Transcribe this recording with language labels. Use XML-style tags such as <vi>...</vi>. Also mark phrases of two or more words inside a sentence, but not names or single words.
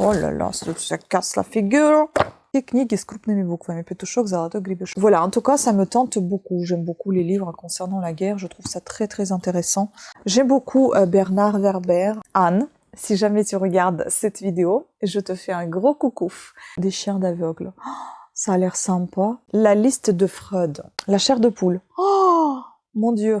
<fr>Oh là là, ça casse la figure.</fr> <ru>Книги с крупными буквами. Петушок, золотой гребешок.</ru> <fr>Voilà, en tout cas, ça me tente beaucoup. J'aime beaucoup les livres concernant la guerre. Je trouve ça très très intéressant. J'aime beaucoup Bernard Werber. Anne, si jamais tu regardes cette vidéo, je te fais un gros coucou. Des chiens d'aveugle. Oh, ça a l'air sympa. La liste de Freud. La chair de poule. Oh, mon Dieu.</fr>